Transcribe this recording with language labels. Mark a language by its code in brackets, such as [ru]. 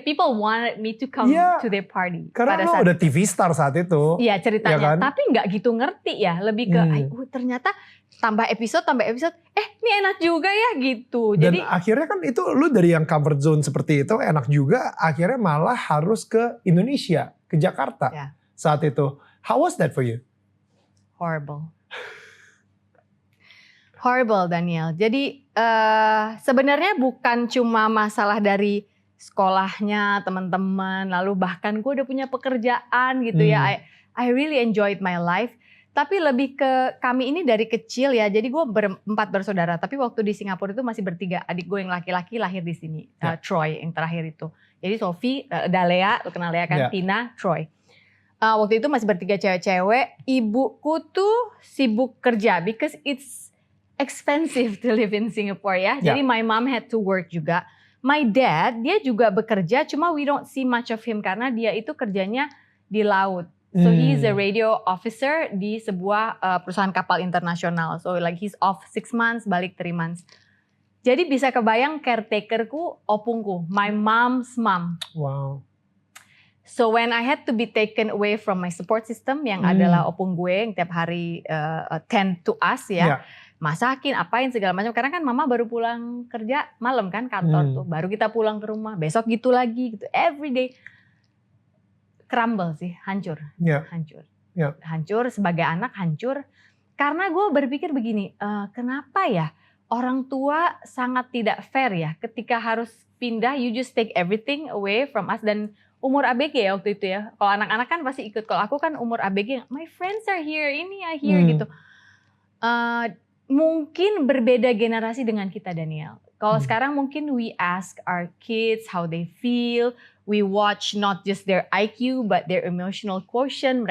[en] People wanted me to come to their party. [id] Karena lo udah TV star saat itu. Iya ceritanya, ya kan? Tapi gak gitu ngerti ya. Lebih ke ternyata tambah episode, ini enak juga ya gitu. Dan jadi akhirnya kan itu lu dari yang comfort zone seperti itu enak juga. Akhirnya malah harus ke Indonesia, ke Jakarta saat itu. [en] How was that for you? Horrible Daniel. [id] Jadi sebenarnya bukan cuma masalah dari sekolahnya, teman-teman, lalu bahkan gue udah punya pekerjaan gitu ya. [en] I really enjoyed my life. [id] Tapi lebih ke kami ini dari kecil ya. Jadi gue berempat bersaudara. Tapi waktu di Singapura itu masih bertiga. Adik gue yang laki-laki lahir di sini. Troy yang terakhir itu. Jadi Sophie, Dalea, lu kenal ya kan? Tina, Troy. Waktu itu masih bertiga cewek-cewek. Ibuku tuh sibuk kerja [en] because it's expensive to live in Singapore ya. Jadi my mom had to work [id] juga. [en] My dad, [id] dia juga bekerja, cuma [en] we don't see much of him [id] karena dia itu kerjanya di laut. [en] So he's a radio officer [id] di sebuah perusahaan kapal internasional. [en] So like he's off 6 months, [id] balik [en] 3 months. [id] Jadi bisa kebayang caretakerku, opungku, [en] my mom's mom. Wow. So when I had to be taken away from my support system [id] yang adalah opung gue yang tiap hari [en] tend to us ya. [id] Masakin, apain segala macam. Karena kan mama baru pulang kerja malam kan kantor tuh. Baru kita pulang ke rumah. Besok gitu lagi gitu. [en] Every day. Crumble [id] sih, hancur. Hancur sebagai anak, hancur. Karena gue berpikir begini, kenapa ya orang tua sangat tidak fair ya. Ketika harus pindah, [en] you just take everything away from us. [id] Dan umur ABG ya waktu itu ya. Kalau anak-anak kan pasti ikut. Kalau aku kan umur ABG, [en] my friends are here, [id] ini ya here gitu. Mungkin berbeda generasi dengan kita Daniel. Kalau sekarang mungkin [en] we ask our kids how they feel. We watch not just their IQ but their emotional quotient.